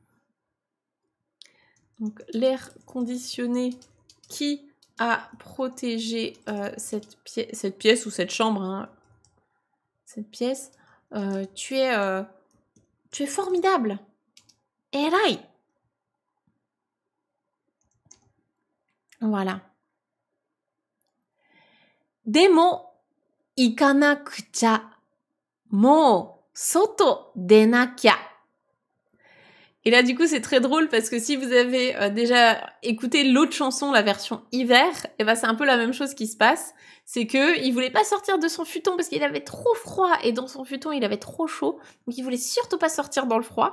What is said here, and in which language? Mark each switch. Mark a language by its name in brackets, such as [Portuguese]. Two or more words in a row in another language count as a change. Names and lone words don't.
[French] Donc, l'air conditionné qui a protégé cette pièce ou cette chambre, hein, cette pièce, tu es formidable. Erai. Voilà. [Japanese] でも、行かなくちゃ、もう外出なきゃ. [French] Et là, du coup, c'est très drôle parce que si vous avez déjà écouté l'autre chanson, la version hiver, et ben c'est un peu la même chose qui se passe. C'est que il voulait pas sortir de son futon parce qu'il avait trop froid et dans son futon, il avait trop chaud. Donc, il voulait surtout pas sortir dans le froid.